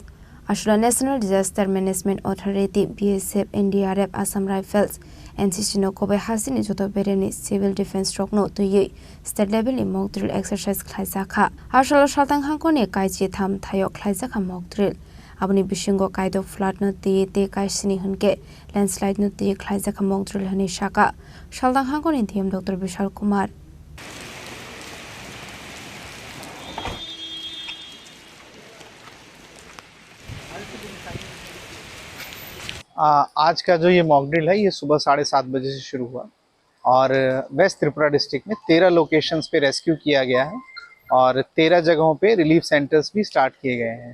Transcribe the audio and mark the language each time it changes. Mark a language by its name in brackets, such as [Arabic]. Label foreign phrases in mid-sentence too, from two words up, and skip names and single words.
[Kok Borok] Ashura National Disaster Management Authority BSF NDRF Assam Rifles NCC no kobe hasini joto bereni [English] civil defense stroke [Kok Borok] no to ye [English] state level [Kok Borok] ni [English] mock drill exercise [Kok Borok] khlaisakha. Ashura Shaltang Hangoni kaiji tham thayo khlaisakha [English] mock drill. [Kok Borok] Abuni bishingo kaido flood no te kaisini hunke landslide no te khlaisakha [English] mock drill [Kok Borok] hani shaka. Shaldang Hangoni DM Dr. Bishal Kumar. [Hindi] आज का जो ये [English] mock drill [Hindi] है ये सुबह 7:30 बजे से शुरू हुआ और वेस्ट त्रिपुरा डिस्ट्रिक्ट में 13 लोकेशंस पे रेस्क्यू किया गया है और 13 जगहों पे [English] relief centers [Hindi] भी स्टार्ट किए गए हैं।